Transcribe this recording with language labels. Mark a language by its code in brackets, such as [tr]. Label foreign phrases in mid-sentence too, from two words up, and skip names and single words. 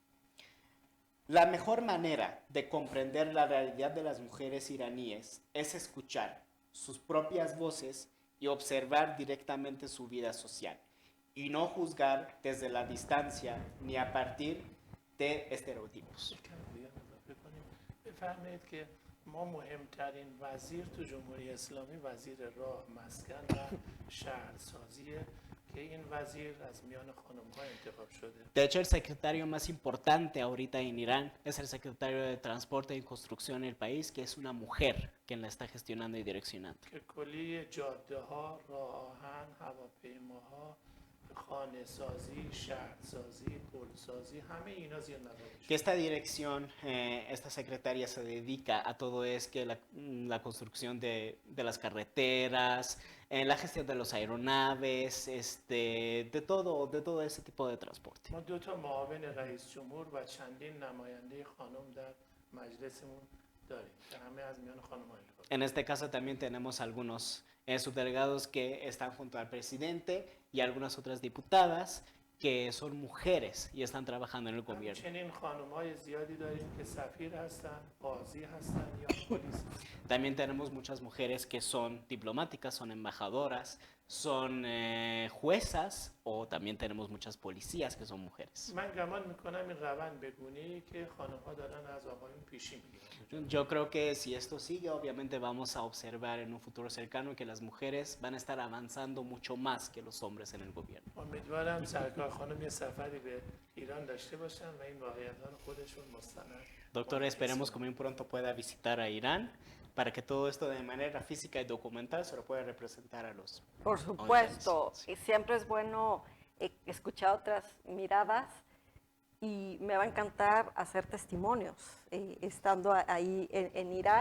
[es] La mejor manera de comprender la realidad de las mujeres iraníes es escuchar sus propias voces y observar directamente su vida social, y no juzgar desde la distancia ni a partir de estereotipos. [fa] بفرمایید که ما مهمترین وزیر تو جمهوری اسلامی وزیر راه، مسکن و شهرسازیه que این وزیر از میان خانم‌ها انتخاب شده. [es] De hecho, el secretario más importante ahorita en Irán es el secretario de Transporte y Construcción del país, que es una mujer quien la está gestionando y direccionando. [fa] که کلی جاده‌ها، راه آهن، هواپیماها، خانه‌سازی، شهرسازی، پلسازی، همه اینا زیر نظرش. [es] Que esta dirección, esta secretaria se dedica a todo es que la construcción de las carreteras, la gestión de los aeronaves, de todo ese tipo de transporte. [fa] ما 2 تا معاون رئیس جمهور و چندین نماینده خانم در مجلسمون داریم که همه از میان خانم‌ها انتخاب. [es] En este caso también tenemos algunos subdelegados que están junto al presidente y algunas otras diputadas que son mujeres y están trabajando en el gobierno. [fa] همچنین خانم‌های زیادی داریم که سفیر هستن، قاضی هستن یا پلیس هستن. [es] También tenemos muchas mujeres que son diplomáticas, son embajadoras, son juezas o también tenemos muchas policías que son mujeres. [fa] من گمان میکنم این روند بگونی که خانم‌ها دارن از آقایون پیشی میگیرن. [es] Yo creo que si esto sigue, obviamente vamos a observar en un futuro cercano que las mujeres van a estar avanzando mucho más que los hombres en el gobierno. [fa] امیدوارم سرکار خانم یه سفری به ایران داشته باشن و این واقعیت‌ها رو خودشون مستند. [es] Doctora, esperemos que muy pronto pueda visitar a Irán para que todo esto de manera física y documental se lo pueda representar a los... Por supuesto, Sí. y siempre es bueno escuchar otras miradas y me va a encantar hacer testimonios estando ahí en Irán.